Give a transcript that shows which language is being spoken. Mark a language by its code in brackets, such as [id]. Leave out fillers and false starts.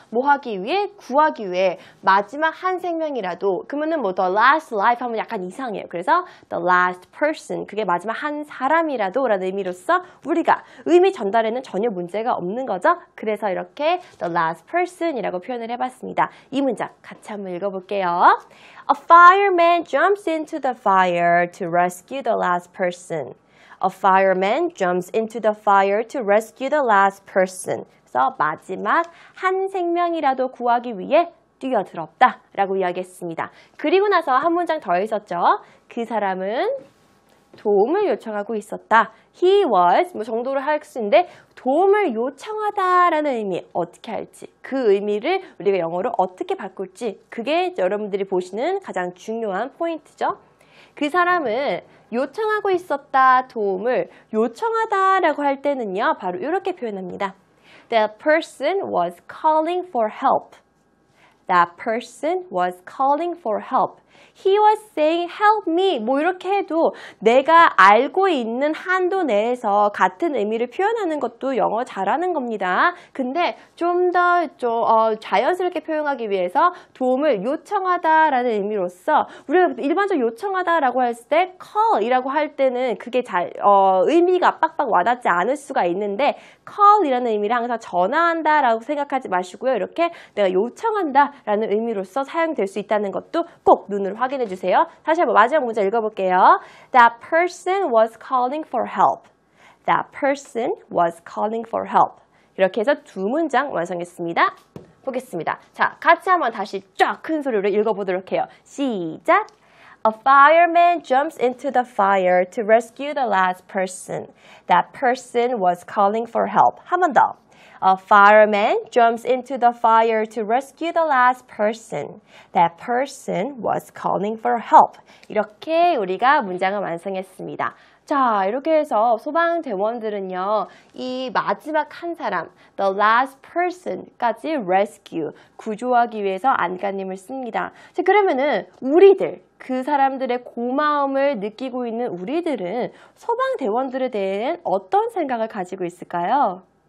[ko] 뭐 하기 위해 구하기 위해 마지막 한 생명이라도 그러면은 뭐 [en] the last life [ko] 하면 약간 이상해요. 그래서 [en] the last person [ko] 그게 마지막 한 사람이라도라는 의미로서 우리가 의미 전달에는 전혀 문제가 없는 거죠. 그래서 이렇게 [en] the last person [ko] 이라고 표현을 해봤습니다. 이 문장 같이 한번 읽어볼게요. [en] A fireman jumps into the fire to rescue the last person. A fireman jumps into the fire to rescue the last person. [ko] 그래서 마지막 한 생명이라도 구하기 위해 뛰어들었다 라고 이야기했습니다. 그리고 나서 한 문장 더 있었죠. 그 사람은 도움을 요청하고 있었다. [en] He was [ko] 뭐 정도를 할 수 있는데 도움을 요청하다라는 의미 어떻게 할지 그 의미를 우리가 영어로 어떻게 바꿀지 그게 여러분들이 보시는 가장 중요한 포인트죠. 그 사람은 요청하고 있었다 도움을 요청하다라고 할 때는요. 바로 이렇게 표현합니다. [en] That person was calling for help. That person was calling for help. He was saying help me. [ko] 뭐 이렇게 해도 내가 알고 있는 한도 내에서 같은 의미를 표현하는 것도 영어 잘하는 겁니다. 근데 좀 더 자연스럽게 표현하기 위해서 도움을 요청하다라는 의미로서 우리가 일반적으로 요청하다라고 했을 때 call이라고 할 때는 그게 의미가 빡빡 와닿지 않을 수가 있는데 call이라는 의미를 항상 전화한다라고 생각하지 마시고요. 이렇게 내가 요청한다라는 의미로서 사용될 수 있다는 것도 꼭 눈으로 확인해 주세요. 다시 한번 마지막 문장 읽어볼게요. [en] That person was calling for help. That person was calling for help. [ko] 이렇게 해서 두 문장 완성했습니다. 보겠습니다. 자, 같이 한번 다시 쫙 큰 소리로 읽어보도록 해요. 시작! [en] A fireman jumps into the fire to rescue the last person. That person was calling for help. [ko] 한 번 더. [en] A fireman jumps into the fire to rescue the last person. That person was calling for help. [ko] 이렇게 우리가 문장을 완성했습니다. 자, 이렇게 해서 소방대원들은요, 이 마지막 한 사람, [en] the last person [ko] 까지 rescue, 구조하기 위해서 안간힘을 씁니다. 자, 그러면은 우리들, 그 사람들의 고마움을 느끼고 있는 우리들은 소방대원들에 대해 어떤 생각을 가지고 있을까요?